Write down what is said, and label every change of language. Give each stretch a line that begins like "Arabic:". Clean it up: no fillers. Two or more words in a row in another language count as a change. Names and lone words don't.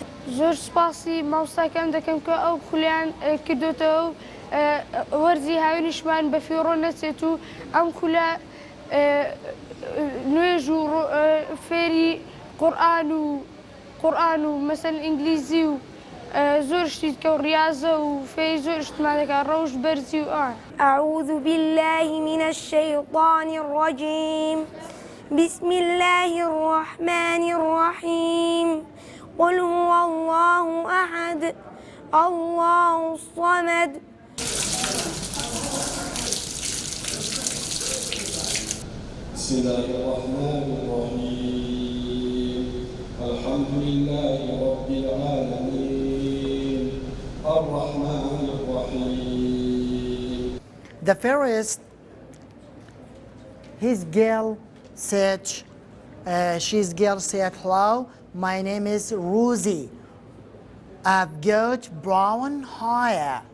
Central Kurdish: زۆر سوپاسی مامۆستاکان دەکەم کە ئەو خولیان کردوتەوە و وەرزی هاوینیشمان بە فیڕۆ نەچێت و ئەم خولە نوێژ و فێری قورئان و مەسەن ئینگلیزی و زۆر شتی کە و ڕیاضە و فێری زۆر شتمان دەکات، ڕەوش بەرزی و ئان.
Arabic: أعوذ بالله من الشيطان الرجيم. بسم الله الرحمن الرحيم. قل هو الله أحد الله الصمد. بسم الله الرحمن الرحيم. الحمد لله رب العالمين الرحمن الرحيم.
English: The first, his girl said, his girl said, hello, my name is Rosie. I've got brown hair.